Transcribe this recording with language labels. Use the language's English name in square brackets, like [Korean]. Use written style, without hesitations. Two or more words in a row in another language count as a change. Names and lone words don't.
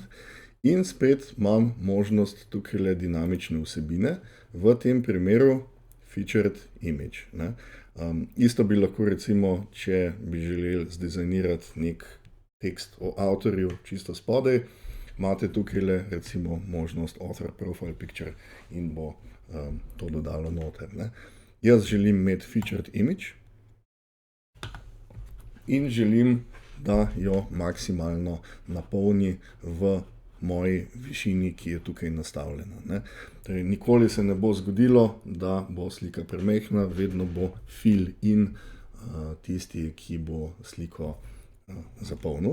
[Slovenian] In spet imam možnost tukajle dinamične vsebine, v tem primeru [English] featured image, [Slovenian] ne. Isto bi lahko recimo, če bi želeli zdizajnirati nek tekst o avtorju čisto spodaj, imate tukajle recimo možnost [English] author profile picture [Slovenian] in bo to dodalo noter, ne. Jaz želim imeti [English] featured image [Slovenian] in želim, da jo maksimalno napolni v moji višini, ki je tukaj nastavljena, ne. Torej, nikoli se ne bo zgodilo, da bo slika premajhna, vedno bo [English] fill in [Slovenian] tisti, ki bo sliko zapolnil.